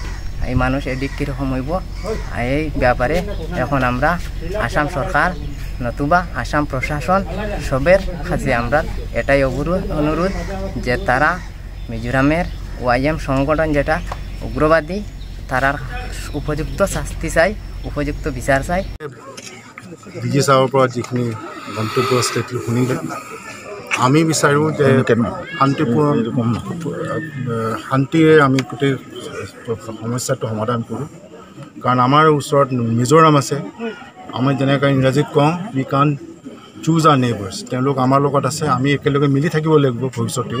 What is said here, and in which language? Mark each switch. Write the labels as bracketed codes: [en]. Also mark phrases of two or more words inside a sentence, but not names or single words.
[bn] এই মানুষ এদিক কীরকম হইব, এই ব্যাপারে এখন আমরা আসাম সরকার নতুবা আসাম প্রশাসন সবের কাছে আমরা এটাই অনুরোধ যে তারা মিজোরামের ওয়াইএম সংগঠন যেটা উগ্রবাদী, তারার উপযুক্ত শাস্তি চাই, উপযুক্ত বিচার চাই। [as] ডিজি সাহেবৰ পৰা যিখিনি গন্তব্য ষ্টেটলি শুনিলে, আমি বিচাৰোঁ যে শান্তিৰে আমি গোটেই সমস্যাটো সমাধান কৰোঁ। কাৰণ আমাৰ ওচৰত মিজোৰাম আছে, আমি যেনেকৈ ইংৰাজীত কওঁ [en] we can choose our neighbours, [as] তেওঁলোক আমাৰ লগত আছে, আমি একেলগে মিলি থাকিব লাগিব ভৱিষ্যতেও।